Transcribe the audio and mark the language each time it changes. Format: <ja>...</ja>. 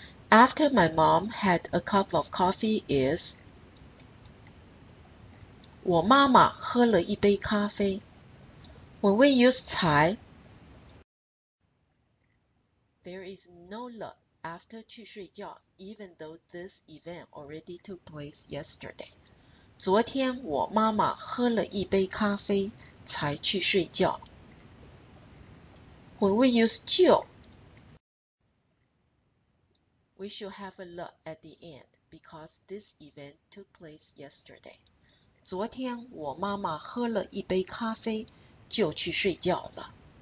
<en>After my mom had a cup of coffee is</en> <zh>我妈妈喝了一杯咖啡.</zh> <en>When we use 才, there is no le after</en> <zh>去睡觉,</zh> <en>even though this event already took place yesterday.</en> <zh>昨天我妈妈喝了一杯咖啡才去睡觉.</zh> <en>When we use 就, we should have a le at the end because this event took place yesterday.</en> <zh>昨天我妈妈喝了一杯咖啡就去睡觉了.</zh>